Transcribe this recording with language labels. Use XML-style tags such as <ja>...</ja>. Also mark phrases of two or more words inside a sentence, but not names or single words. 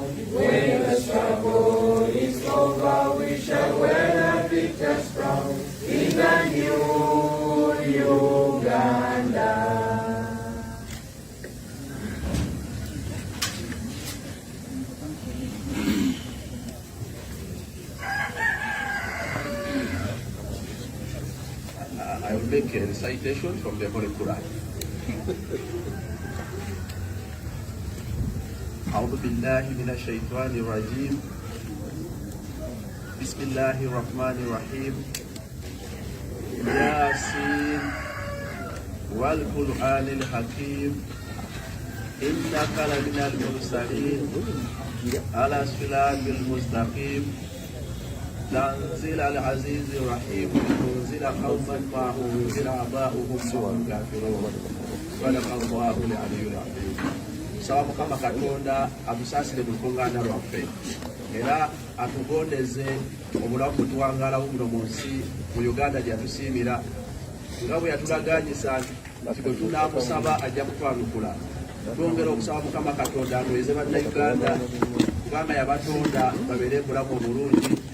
<en>When the struggle is over, we shall wear a victor's crown in the new Uganda. I will make a recitation from the Holy Quran.</en> <ar>أعوذ بالله من الشيطان الرجيم. بسم الله الرحمن الرحيم. ياسين والقرآن الحكيم إنك لمن المرسلين على صراط المستقيم. تنزيل العزيز الرحيم تنزيل قوما ما أنزل آباؤهم وهم كافرون. صدق الله العلي العظيم.</ar> <lg>Sawa Mukama Katonda atusasire mu lukungaana lwaffe era atugondeze obulamu bwetuwangalawo muno mu nsi mu Uganda gyatusiimira nga bwe yatulaganyisa nti bwe tunaamusaba ajja kutwanukula. Twongera okusaba Mukama Katonda anyweze bannayuganda kubanga yabatonda babeere bulamu obulungi.</lg>